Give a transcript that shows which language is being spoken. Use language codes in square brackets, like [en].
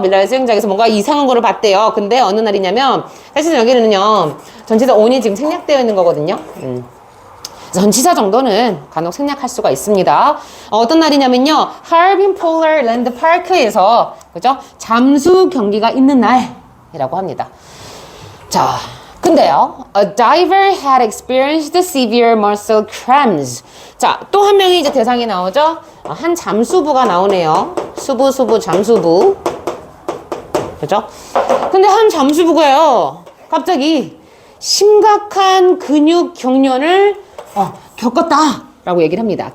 [ko] 밀라의 수영장에서 뭔가 이상한 거를 봤대요. 근데 어느 날이냐면 사실 여기는요 전치사 on이 지금 생략되어 있는 거거든요. 전치사 정도는 간혹 생략할 수가 있습니다. 어떤 날이냐면요 Harbin Polar Land Park에서 그죠? 잠수 경기가 있는 날이라고 합니다. 자, 근데요, [en] a diver had experienced severe muscle cramps. [ko] 자, 또 한 명이 이제 대상이 나오죠. 한 잠수부가 나오네요. 잠수부. 그죠? 근데 한 잠수부가요, 갑자기 심각한 근육 경련을 겪었다라고 얘기를 합니다.